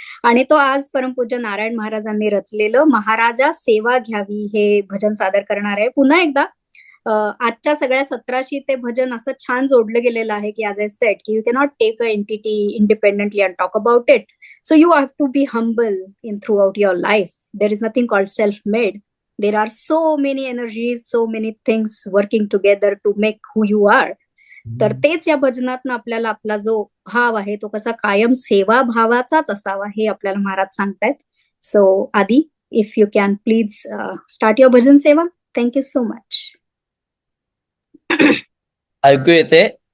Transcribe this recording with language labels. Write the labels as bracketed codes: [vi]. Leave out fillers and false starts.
[mr] आणि तो आज परमपूज्य नारायण महाराजांनी रचलेलं महाराजा सेवा घ्यावी हे भजन सादर करणार आहे. पुन्हा एकदा आजच्या सगळ्या सत्राशी ते भजन असं छान जोडलं गेलेलं आहे की [en] As I said की you cannot take a entity independently and talk about it. So you have to be humble in throughout your life. There is nothing called self-made. There are so many energies, so many things working together to make who you are. [mr] तर तेच या भजनातनं आपल्याला आपला जो भाव आहे तो कसा कायम सेवा भावाचाच असावा हे आपल्याला महाराज सांगतायत. [en] so Aadi, if you can please start your [mr] भजन सेवा. [en] Thank you so much. [mr] ऐकू येते?